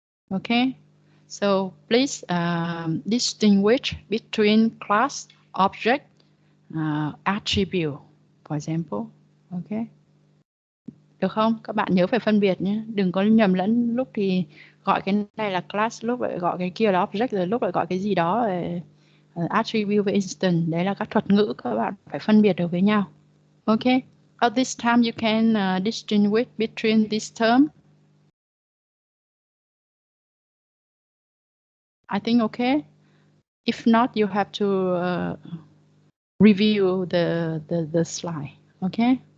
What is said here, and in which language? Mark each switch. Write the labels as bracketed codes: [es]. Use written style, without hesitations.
[en] Okay, so please distinguish between class, object, attribute, for example. [vi] Okay. Được không? Các bạn nhớ phải phân biệt nhé. Đừng có nhầm lẫn, lúc thì gọi cái này là class, lúc lại gọi cái kia là object, rồi lúc lại gọi cái gì đó là attribute với instance. Đấy là các thuật ngữ, các bạn phải phân biệt được với nhau. [en] Okay. At this time you can distinguish between this term. I think okay. If not, you have to review the slide. Okay.